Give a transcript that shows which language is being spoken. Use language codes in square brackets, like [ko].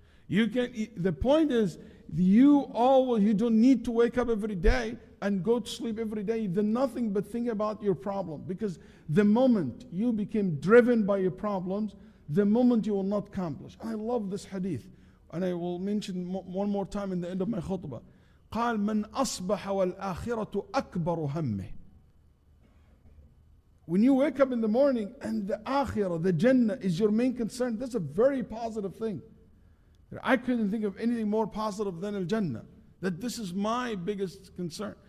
[en] The point is, you don't need to wake up every day and go to sleep every day. You do nothing but think about your problem. Because the moment you became driven by your problems, the moment you will not accomplish. And I love this hadith, and I will mention one more time in the end of my khutbah. [ar] قال من أصبح والآخرة أكبر همه. [en] When you wake up in the morning and the akhirah, the Jannah is your main concern, that's a very positive thing. I couldn't think of anything more positive than Al-Jannah. That this is my biggest concern.